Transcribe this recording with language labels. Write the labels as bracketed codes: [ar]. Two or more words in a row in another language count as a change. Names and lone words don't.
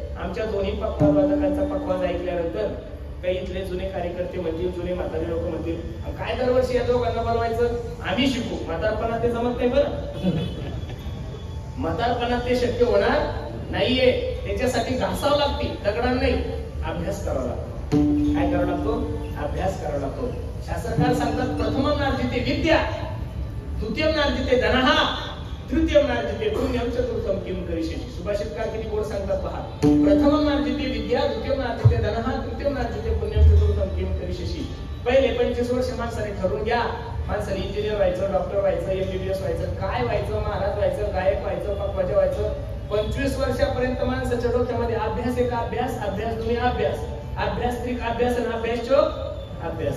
[mr] आमच्या दोन्ही पक्वादकांचा पक्वाद ऐकल्यानंतर काही इथले जुने कार्यकर्ते म्हणतील, जुने म्हातारे लोक म्हणतील काय दरवर्षी या दोघांना बोलवायचं? आम्ही शिकू. म्हातारपणात ते जमत नाही बरं. म्हातारपणात ते शक्य होणार नाहीये. त्याच्यासाठी घासावं लागते, दगडांना नाही, अभ्यास करावा लागतो. काय करावा लागतो? अभ्यास करावा लागतो. शास्त्रकार सांगतात [sa] प्रथमं नार्जिते विद्या, द्वितीयं नार्जिते धनः, तृतीयं नार्जिते पुण्यं, चतुर्थं किं करिष्यसि. [mr] सुभाषितकार किती गोड सांगतात पहा. [sa] प्रथमं नार्जिते विद्या, द्वितीयं नार्जिते धनः, तृतीयं नार्जिते पुण्यं, चतुर्थं किं करिष्यसि. [mr] पहिले 25 वर्ष माणसाने ठरवून घ्या. माणसाने इंजिनियर व्हायचं, डॉक्टर व्हायचं, MBBS व्हायचं, काय व्हायचं, महाराज व्हायचं, गायक व्हायचं, पक्वाजा व्हायचं. 25 वर्षापर्यंत माणसाच्या डोक्यामध्ये अभ्यास एक अभ्यास, अभ्यास दुनिया अभ्यास, अभ्यास त्रिक अभ्यास आणि अभ्यास चोक अभ्यास.